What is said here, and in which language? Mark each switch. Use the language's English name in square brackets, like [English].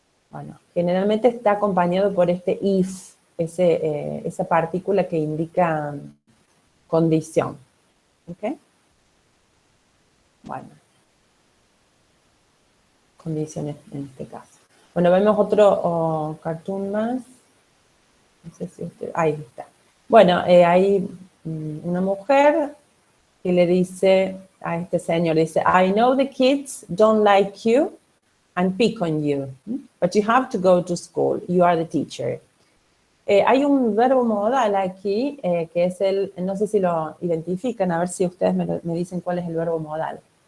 [Spanish] Bueno, generalmente está acompañado por este if, esa partícula que indica condición. ¿Ok? Bueno. Condiciones en este caso. Bueno, vemos otro cartoon más. No sé si ahí está. Bueno, hay una mujer que le dice a este señor, dice, [English] I know the kids don't like you and pick on you, but you have to go to school. You are the teacher. [Spanish] Hay un verbo modal aquí que es no sé si lo identifican, a ver si ustedes me dicen cuál es el verbo modal.